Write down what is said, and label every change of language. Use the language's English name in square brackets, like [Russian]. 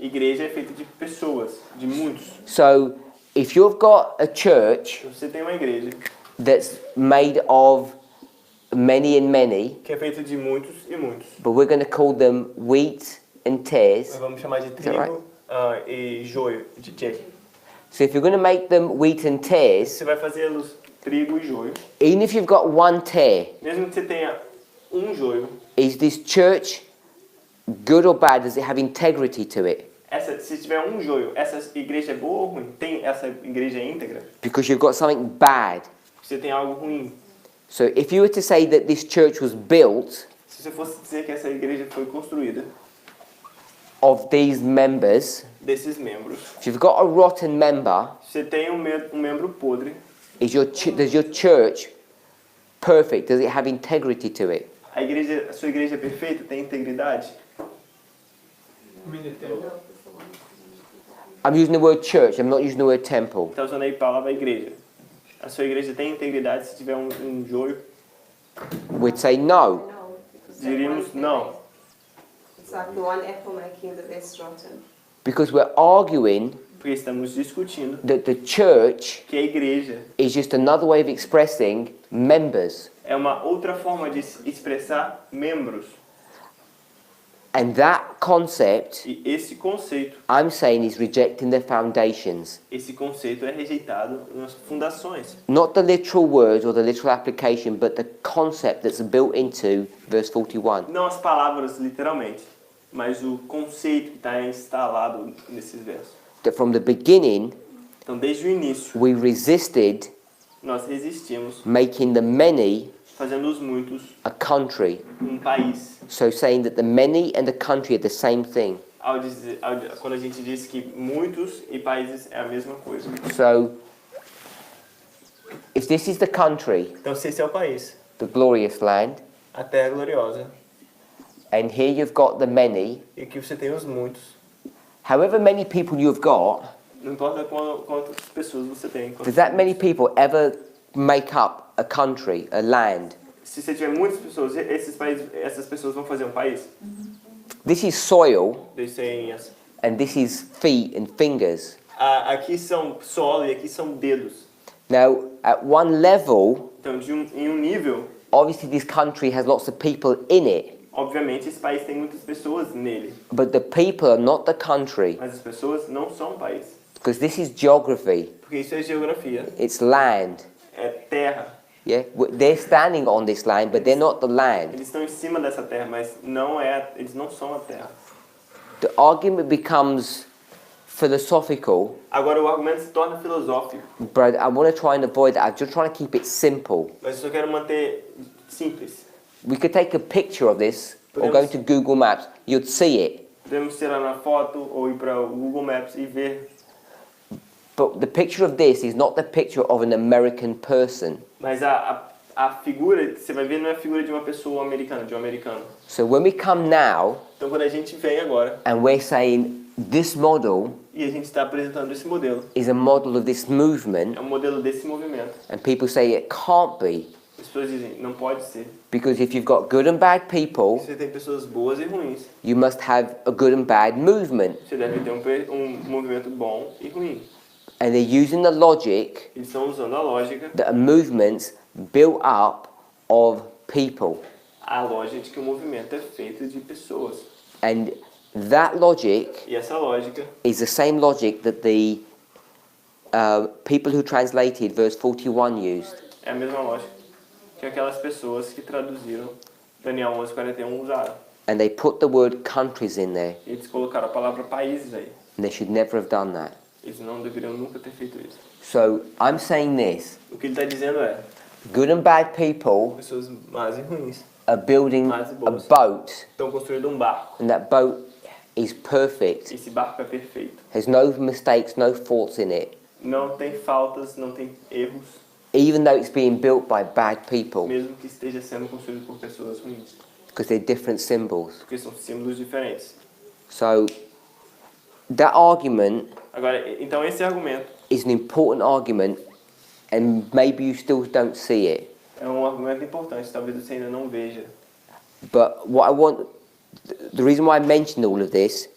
[Portuguese] Igreja é feita de pessoas, de muitos. [English] So if you've got a church [Portuguese] Você tem uma igreja [English] that's made of many and many, [Portuguese] que é feita de muitos e muitos. [English] but we're going to call them wheat and tares. [Portuguese] Nós vamos chamar de [English] that [Portuguese] trigo [English] right? [Portuguese] e joio, de quê? [English] So if you're going to make them wheat and tares, [Portuguese] Você vai fazê-los trigo e joio. [English] even if you've got one tare, [Portuguese] Mesmo que você tenha um joio, [English] is this church good or bad? Does it have integrity to it? [Portuguese] se tiver um joio, essa igreja é boa ou ruim? Essa igreja é íntegra? [English] Because you've got something bad. [Portuguese] Você tem algo ruim. [English] So if you were to say that this church was built [Portuguese] Se você fosse dizer que essa igreja foi construída [English] of these members, [Portuguese] desses membros, [English] if you've got a rotten member, [Portuguese] você tem um membro podre, [English] does your church perfect? Does it have integrity to it? [Portuguese] a sua igreja é perfeita? Tem integridade? [English] I'm using the word church, I'm not using the word temple. [Portuguese] Está usando aí a palavra igreja. A sua igreja tem integridade se tiver um joio? [English] We'd say no. [Portuguese] Diríamos não. [English] It's like the one apple making the best rotten. Because we're arguing [Portuguese] Porque estamos discutindo [English] that the church [Portuguese] que a igreja [English] is just another way of expressing members. [Portuguese] é uma outra forma de expressar membros. [English] And that concept, [Portuguese] E esse conceito [English] I'm saying, is rejecting the foundations. [Portuguese] é rejeitado nas fundações. [English] Not the literal words or the literal application, but the concept that's built into verse 41. [Portuguese] Não as palavras literalmente, mas o conceito que está instalado nesses versos. [English] That from the beginning, [Portuguese] Então, desde o início, [English] we resisted [Portuguese] nós resistimos, [English] making the many [Portuguese] fazendo os muitos [English] a country. [Portuguese] um país. [English] So saying that the many and the country are the same thing. [Portuguese] Quando a gente diz que muitos e países é a mesma coisa. [English] So, if this is the country, [Portuguese] Então, se esse é o país, [English] the glorious land, [Portuguese] a terra gloriosa, [English] and here you've got the many, [Portuguese] e que você tem os muitos, [English] However many people you've got, [Portuguese] Não importa quantas pessoas você tem. [English] does that many people ever make up a country, a land? [Portuguese] Se você tiver muitas pessoas, essas pessoas vão fazer um país. [English] This is soil, [Portuguese] Eles têm [English] and this is feet and fingers. [Portuguese] aqui são solo e aqui são dedos. [English] Now, at one level, [Portuguese] Então, em um nível, [English] obviously this country has lots of people in it, [Portuguese] obviamente esse país tem muitas pessoas nele. [English] but the people are not the country, [Portuguese] Mas as pessoas não são um país. [English] because this is geography, [Portuguese] Porque isso é geografia. [English] it's land. [Portuguese] É terra. [English] Yeah, they're standing on this land, but they're not the land. [Portuguese] Eles estão em cima dessa terra, mas eles não são a terra. [English] The argument becomes philosophical, [Portuguese] Agora o argumento se torna filosófico. [English] but I want to try and avoid that. I'm just trying to keep it simple. [Portuguese] Mas eu só quero manter simples. [English] We could take a picture of this, or go to Google Maps, you'd see it. [Portuguese] Podemos tirar uma foto ou ir para o Google Maps e ver. [English] But the picture of this is not the picture of an American person. [Portuguese] Mas a figura que você vai ver não é a figura de uma pessoa americana, de um americano. [English] So when we come now, [Portuguese] Então quando a gente vem agora [English] and we're saying this model [Portuguese] e a gente está apresentando esse modelo, [English] is a model of this movement, [Portuguese] é um modelo desse movimento. [English] and people say it can't be, [Portuguese] As pessoas dizem, não pode ser. [English] because if you've got good and bad people, [Portuguese] Você tem pessoas boas e ruins. [English] you must have a good and bad movement. [Portuguese] Você deve ter um movimento bom e ruim. [English] And they're using the logic [Portuguese] Eles estão usando a lógica, [English] that a movement's built up of people. [Portuguese] a lógica de que o movimento é feito de pessoas. [English] And that logic [Portuguese] E essa lógica [English] is the same logic that the people who translated verse 41 used. [Portuguese] é a mesma lógica que aquelas pessoas que traduziram Daniel 11:41 usaram. [English] And they put the word countries in there. [Portuguese] Eles colocaram a palavra países aí. [English] And they should never have done that. [Portuguese] Eles não deveriam nunca ter feito isso. [English] So I'm saying this. [Portuguese] O que ele está dizendo é, [English] Good and bad people [Portuguese] pessoas más e ruins [English] are building [Portuguese] Más e [English] a [Portuguese] boas. [English] boat, [Portuguese] estão construindo um barco. [English] and that boat is perfect. [Portuguese] Esse barco é perfeito. [English] There's no mistakes, no faults in it. [Portuguese] Não tem faltas, não tem erros, [English] Even though it's being built by bad people, [Portuguese] mesmo que esteja sendo construído por pessoas ruins. [English] because they're different symbols. [Portuguese] Porque são símbolos diferentes. [English] So that argument [Portuguese] Agora, então esse argumento [English] is an important argument, and maybe you still don't see it. [Portuguese] é um argumento importante, talvez você ainda não veja. [English] But what I want, the reason why I mentioned all of this,